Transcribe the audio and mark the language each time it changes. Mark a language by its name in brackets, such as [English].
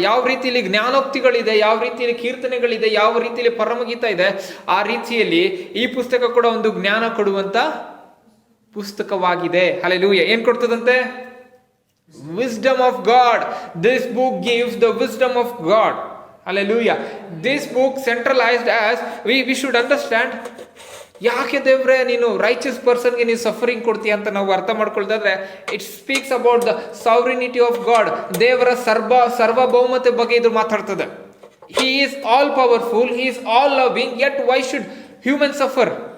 [Kannada] ಯಾವ ರೀತಿಯಲ್ಲಿ ಜ್ಞಾನೋಕ್ತಿಗಳಿದೆ, ಯಾವ ರೀತಿಯಲ್ಲಿ ಕೀರ್ತನೆಗಳಿದೆ, ಯಾವ ರೀತಿಯಲ್ಲಿ ಪರಮಗೀತ ಇದೆ, ಆ ರೀತಿಯಲ್ಲಿ ಈ ಪುಸ್ತಕ ಕೂಡ ಒಂದು ಜ್ಞಾನ ಕೊಡುವಂತ ಪುಸ್ತಕವಾಗಿದೆ. ಹಲ್ಲೆಲೂಯಾ. ಏನ್ ಕೊಡ್ತದಂತೆ? [English] wisdom of God. This book gives the wisdom of God. Hallelujah. This book centralized as we should understand. [Kannada] ಯಾಕೆ ದೇವ್ರೆ ನೀನು ರೈಚಸ್ ಪರ್ಸನ್ಗೆ ನೀವು ಸಫರಿಂಗ್ ಕೊಡ್ತೀಯ ಅಂತ ನಾವು ಅರ್ಥ ಮಾಡ್ಕೊಳ್ತಾದ್ರೆ, [English] It speaks about the sovereignty of God. [Kannada] ದೇವರ ಸರ್ವಭೌಮತೆ ಬಗ್ಗೆ ಇದು ಮಾತಾಡ್ತದೆ. [English] He is all powerful, he is all loving, yet why should human suffer?